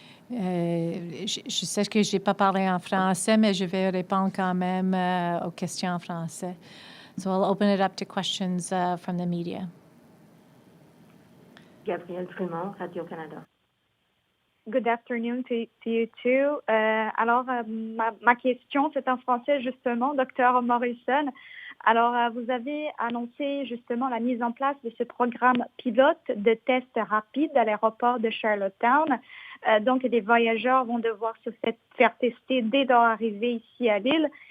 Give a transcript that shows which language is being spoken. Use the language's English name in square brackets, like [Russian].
[French] Je sais que je n'ai pas parlé en français, mais je vais répondre quand même aux questions en français. [English] So I'll open it up to questions from the media. Gabrielle Fremont, Radio-Canada. Good afternoon to you too. [French] Alors, ma question, c'est en français justement, Dr. Morrison. Alors, vous avez annoncé justement la mise en place de ce programme pilote de tests rapides à l'aéroport de Charlottetown. Donc, des voyageurs vont devoir se faire tester dès leur arrivée ici à l'île.